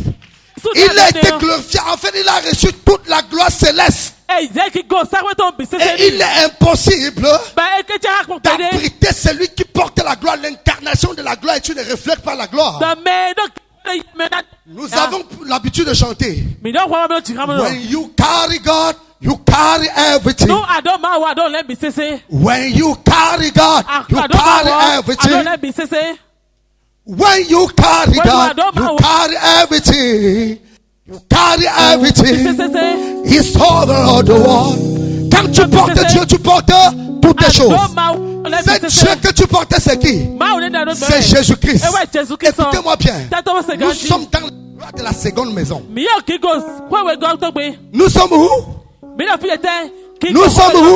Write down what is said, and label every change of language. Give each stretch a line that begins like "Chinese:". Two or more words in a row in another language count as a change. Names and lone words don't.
French: Il a été glorifié. En fait, il a reçu toute la gloire céleste. Et il est impossible d'abriter celui qui porte la gloire. L'incarnation de la gloire et tu ne reflètes pas la gloire. Nous avons l'habitude de chanter.
English: When you carry God, you carry everything. When you carry God, you carry everything. When you carry God, you carry everything. You carry everything. He's over the world.
French: Quand tu portes Dieu, tu portes toutes les choses. C'est Dieu que tu portes, c'est qui? C'est Jésus-Christ. Écoutez-moi bien. Nous sommes dans la gloire de la seconde maison. Nous sommes où? Nous sommes où?